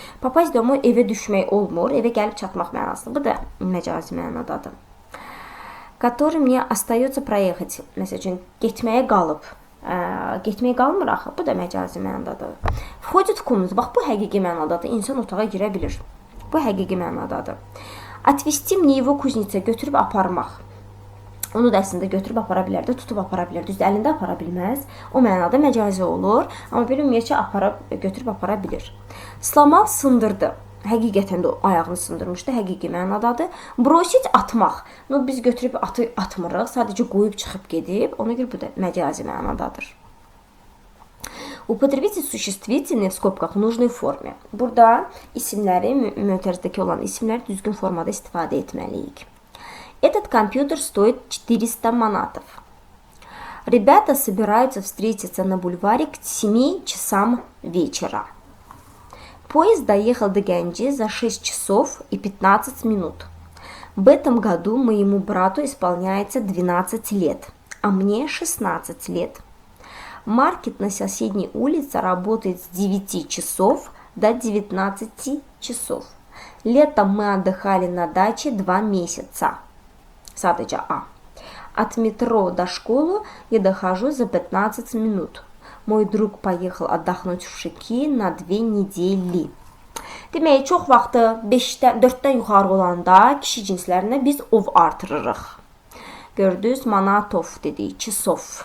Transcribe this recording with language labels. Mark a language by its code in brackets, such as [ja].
[ru] Попасть домой [az] evə düşmək olmur, evə gəlib çatmaq mənasında. Bu da məcazi mənadadır. [ru] Который мне остается проехать. [az] Məsəl üçün, getməyə qalıb. Getməyə qalmır axı, bu da məcazi mənadadır. [ru] Входит в комнату. [az] Bax, bu həqiqi mənadadır. İnsan otağa girə bilir. Bu həqiqi mənadadır. [ru] Отвезти мне его кузница. [az] Götürüb aparmaq. Onu da əslində götürüb apara bilərdi, tutub apara bilərdi. Düzdür, əlində apara bilməz. O mənada məcazi olur. Amma belə ümumiyyətcə götürüb apara bilir. [ru] Сломал, sındırdı. [az] Həqiqətən də o ayağını sındırmışdı. Həqiqi mənadadır. [ru] Бросить, atmaq. [az] Biz götürüb atmırıq. Sadəcə qoyub çıxıb gedib. Ona görə bu da məcazi mənadadır. [ru] Употребите существительные в скобках в нужной форме. [az] Burada isimləri, mötərizdəki olan isimləri düzgün formada istifadə etməliyik. [ru] Этот компьютер стоит 400 манатов. Ребята собираются встретиться на бульваре к 7 часам вечера. Поезд доехал до Гянджи за 6 часов и 15 минут. В этом году моему брату исполняется 12 лет, а мне 16 лет. Маркет на соседней улице работает с 9 часов до 19 часов. Летом мы отдыхали на даче 2 месяца. [az] Sadəcə A. [ru] От метро до школы я дохожу за 15 минут. Мой друг поехал отдохнуть в Шики на 2 недели. [az] Demək, çox vaxtı 4-dən yuxarı olanda kişi cinslərinə biz ov artırırıq. Gördünüz, manatov dedik, çisov.